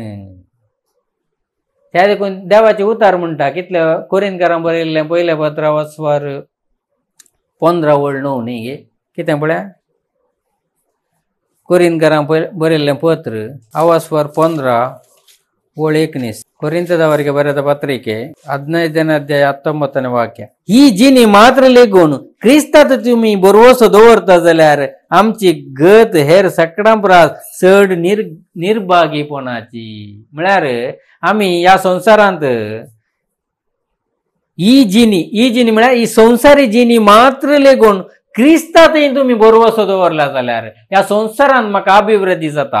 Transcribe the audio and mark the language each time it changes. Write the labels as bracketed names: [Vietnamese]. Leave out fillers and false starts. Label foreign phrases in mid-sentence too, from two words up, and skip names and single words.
[Konkani] त्या देखून देवाचे उतार म्हणटा कितले कोरिंथकारांक बरयल्लें पयले पत्र 15:9 न्ही गे कितें पळया. कोरिंथकारांक बरयल्लें पत्र 15:19 [Kannada] कोरिंथದವರಿಗೆ ಬರೆದ ಪತ್ರಿಕೆ 15ನೇ ಅಧ್ಯಾಯ 19ನೇ वाक्य. [Konkani] ही जिनी मात्र लेगून क्रिस्तात तुमी बरवसो दवरता जाल्यार आमची गत हेर सगळ्यां परस चड निर्भागीपणाची. म्हळ्यार आमी ह्या संवसारांत ही जिनी म्हळ्यार ही संवसारी जिनी मात्र लेगून क्रिस्तांतय तुमी बरवसो दवरला जाल्यार ह्या संवसारांत म्हाका अभिवृद्धी जाता.